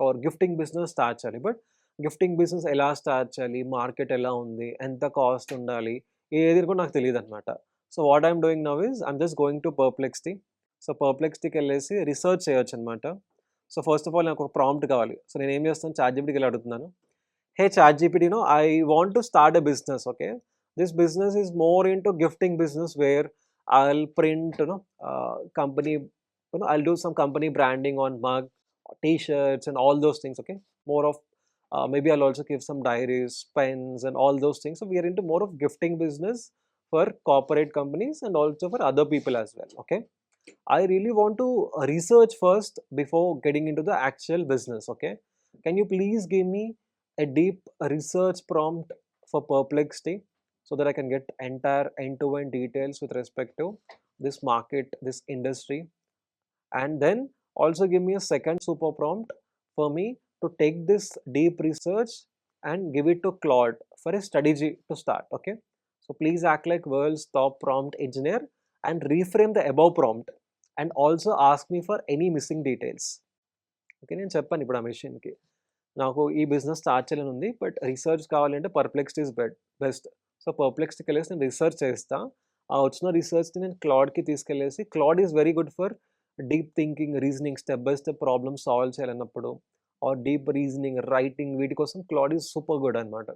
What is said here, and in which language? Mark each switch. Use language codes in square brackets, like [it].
[te] Are gifting business start చేయాలి. But gifting business ఎలా start చేయాలి? మార్కెట్ ఎలా ఉంది? ఎంత కాస్ట్ ఉండాలి? ఏది కూడా నాకు తెలీదనమాట. [en] So what I'm doing now is I'm just going to Perplexity. [te] So పర్ప్లెక్సిటీకెళ్ళేసి research చేయొచ్చనమాట. So first of all నాకు ఒక ప్రాంప్ట్ కావాలి. సో నేనేం చేస్తాను, చాట్‌జీపీటీకి అడుగుతున్నాను. [en] Hey ChatGPT, I want to start a business. Okay, this business is more into gifting business where I'll print, company, I'll do some company branding on mug, t-shirts, and all those things. Okay, more of maybe I'll also give some diaries, pens, and all those things. So we are into more of gifting business for corporate companies and also for other people as well. Okay, I really want to research first before getting into the actual business. Okay, can you please give me a deep research prompt for Perplexity so that I can get entire end-to-end details with respect to this market, this industry, and then also give me a second super prompt for me to take this deep research and give it to Claude for a strategy to start. Okay, so please act like world's top prompt engineer and reframe the above prompt and also ask me for any missing details. [te] Okay, నేను చెప్పాను ఇప్పుడు ఆ మెషిన్‌కి నాకు ఈ business start చేయాలని ఉంది. But research కావాలంటే [en] Perplexity is best. [te] So పర్ప్లెక్సిటీకెళ్ళేసి నేను రీసెర్చ్ చేస్తా. ఆ వచ్చిన రీసెర్చ్‌ని నేను క్లాడ్‌కి తీసుకెళ్ళేసి Claude [en] is very good for deep thinking, [te] reasoning, step by step problem solve చేయాలన్నప్పుడు are deep reasoning, writing వీటి కోసం [en] Claude is super good [te] అనమాట.